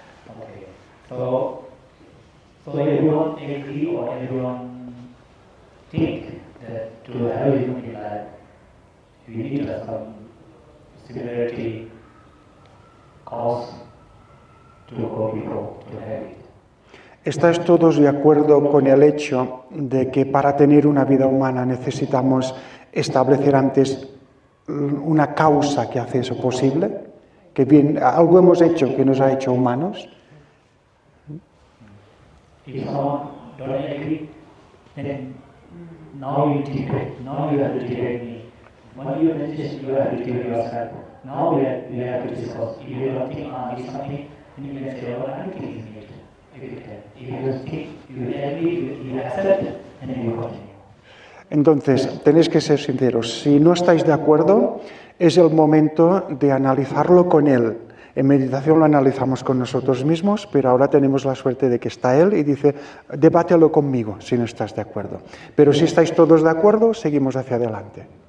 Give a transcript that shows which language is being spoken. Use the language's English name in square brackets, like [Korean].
[English] Okay. So everyone agree or everyone think that to have a human life, we need to have some similarity cause to go before to have it. [Spanish] ¿Estáis todos de acuerdo con el hecho de que para tener una vida humana necesitamos establecer antes una causa que hace eso posible? Que bien, algo hemos hecho que nos ha hecho humanos. [English] If someone don't agree, then now you debate. Now you have to debate me. When you meditate, you have to debate yourself. Now we have to discuss. If you don't think it's something, then you can say, well, I don't think it's it. If you think, you agree, you accept, and then you continue. [Spanish] Entonces, tenéis que ser sinceros. Si no estáis de acuerdo, es el momento de analizarlo con él. En meditación lo analizamos con nosotros mismos, pero ahora tenemos la suerte de que está él y dice, debátelo conmigo si no estás de acuerdo. Pero si estáis todos de acuerdo, seguimos hacia adelante.